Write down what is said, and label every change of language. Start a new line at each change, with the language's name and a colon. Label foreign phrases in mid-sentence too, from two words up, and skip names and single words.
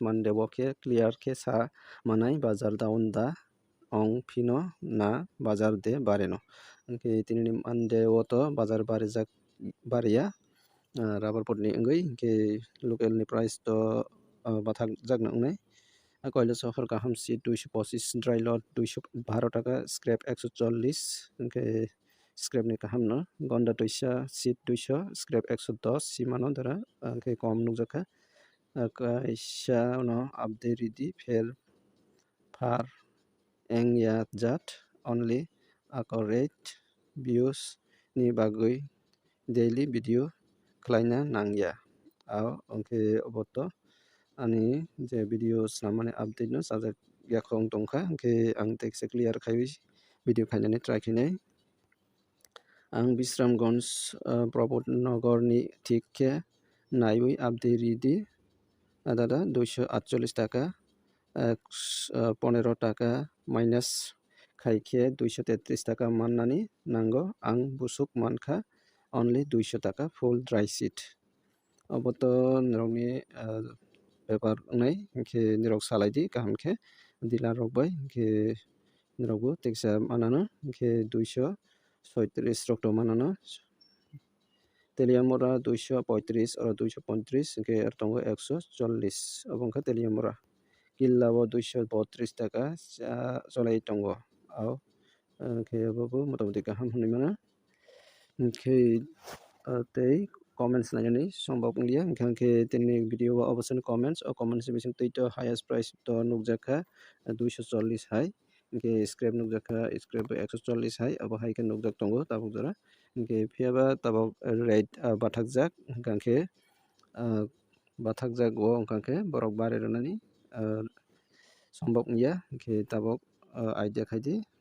Kok Borok: মান debo khe
English: clear khe
Kok Borok: sa manai
English: bazar down
Kok Borok: da ong phino na bazar de bareno hingkhe tini mande o to bazar barijak bariya rubber board ni wngwi hingkhe local ni price to bathak jakna wngnai koilo sohor kaham seat 225
English: dry lot
Kok Borok: 212 টাকা scrap 140 hingkhe scrap ni kaham no gonda toisa seat 200 scrap 110 simano dara hingkhe kom nukjakha kaisa no update ridi fair far engya jat
English: only accurate views
Kok Borok: ni bagwi
English: daily video
Kok Borok: khlaina nangya au hingkhe oboto ani je video swnamani update no sajak yakhong tongkha hingkhe ang teksa
English: clear khaiwi video
Kok Borok: khainani try khainai ang Bisramganj Prabodnagar ni thik khe naiwi update ridi dada 248 টাকা 15 টাকা minus khaikhe 233 টাকা mannani nango ang busuk mankha only 200 টাকা
English: full dry seat
Kok Borok: oboto nirokni paper wngnai hingkhe nirok salai di kaham khe dealer rok bai hingkhe nirokbo teksa manano hingkhe 237 rok tongmano Teliamora 235 oro 235 hingkhe tongo 140 obo wngkha Teliamora Killa o 232 টাকা cholai tongo au hingkhe obobo motamoti kaham hinui mano hingkhe tei comments nainani songbak wngya hingkhe tini video o obosoni comments o comments ni bisingtwi to
English: highest price
Kok Borok: to nukjakha 240 hai hingkhe scrap nukjakha scrap 140 hai abo hai khe nukjak tongo tabuk jora hingkhe phiaba tabok rate bathakjak hingkhe bathakjak o wngkha khe borok barirwnani sombok wngya hingkhe tabok idea khai di